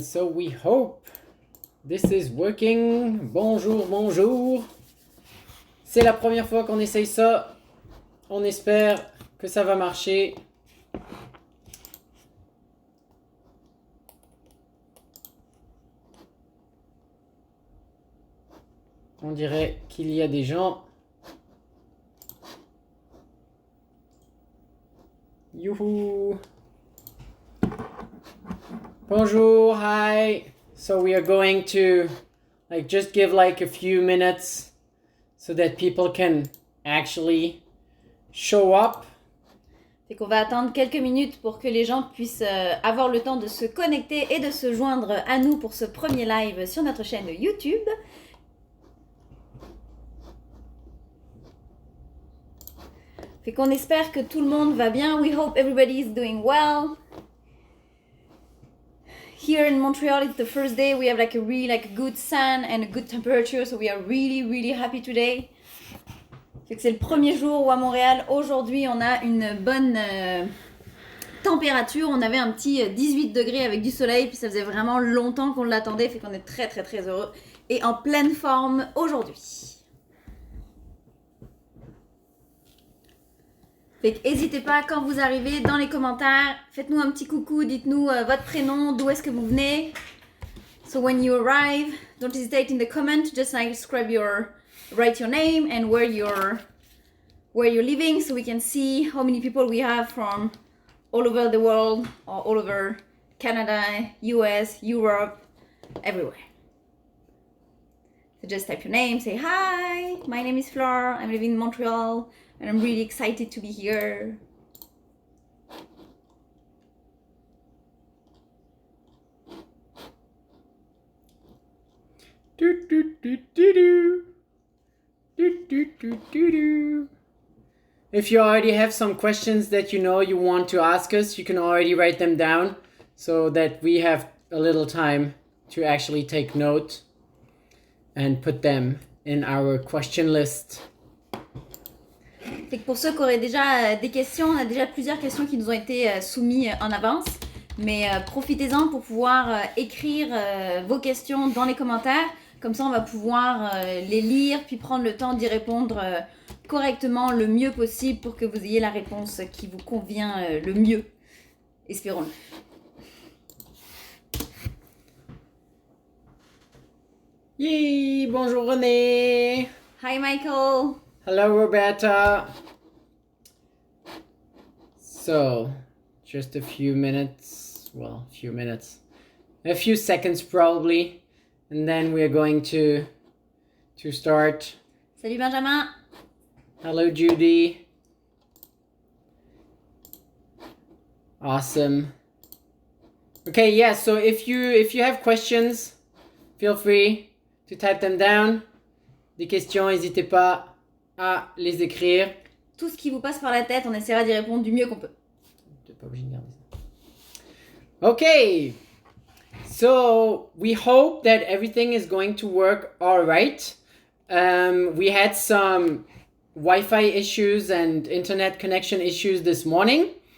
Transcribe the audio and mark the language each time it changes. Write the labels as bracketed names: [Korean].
[English] So we hope this is working. [French] Bonjour, bonjour. C'est la première fois qu'on essaye ça. On espère que ça va marcher. On dirait qu'il y a des gens. Youhou! Bonjour, hi. [English] So we are going to just give a few minutes so that people can actually show up. [French] Fait qu'on va attendre quelques minutes pour que les gens puissent avoir le temps de se connecter et de se joindre à nous pour ce premier live sur notre chaîne YouTube. Fait qu'on espère que tout le monde va bien. [English] We hope everybody is doing well. Here in Montreal, it's the first day. We have a really good sun and a good temperature, so we are really happy today. [French] Fait que c'est le premier jour où à Montréal, aujourd'hui, on a une bonne température. On avait un petit 18 degrés avec du soleil, puis ça faisait vraiment longtemps qu'on l'attendait. Fait qu'on est très heureux et en pleine forme aujourd'hui. Fait n'hésitez pas, quand vous arrivez, dans les commentaires, faites-nous un petit coucou, dites-nous votre prénom, d'où est-ce que vous venez. [English] So when you arrive, don't hesitate in the comment, just write your name and where you're living, so we can see how many people we have from all over the world, or all over Canada, US, Europe, everywhere. So just type your name, say hi, my name is Flore, I'm living in Montreal, and I'm really excited to be here. Do, do, do, do, do. Do, do, do, do, do. If you already have some questions that you want to ask us, you can already write them down so that we have a little time to actually take note and put them in our question list. [French] Fait que pour ceux qui auraient déjà des questions, on a déjà plusieurs questions qui nous ont été soumises en avance. Mais profitez-en pour pouvoir écrire vos questions dans les commentaires. Comme ça, on va pouvoir les lire puis prendre le temps d'y répondre correctement le mieux possible pour que vous ayez la réponse qui vous convient le mieux. Espérons-le. Yay! Bonjour René! [English] Hi Michael! Hello Roberta! So, just a few seconds probably, and then we are going to start. [French] Salut Benjamin! [English] Hello Judy! Awesome. Okay, yeah, so if you have questions, feel free to type them down. [French] Des questions, n'hésitez pas à les écrire. Tout ce qui vous passe par la tête, on essaiera d'y répondre du mieux qu'on peut. T'es pas obligé de garder ça. [English] Okay, so we hope that everything is going to work all right. We had some Wi-Fi issues and internet connection issues this morning.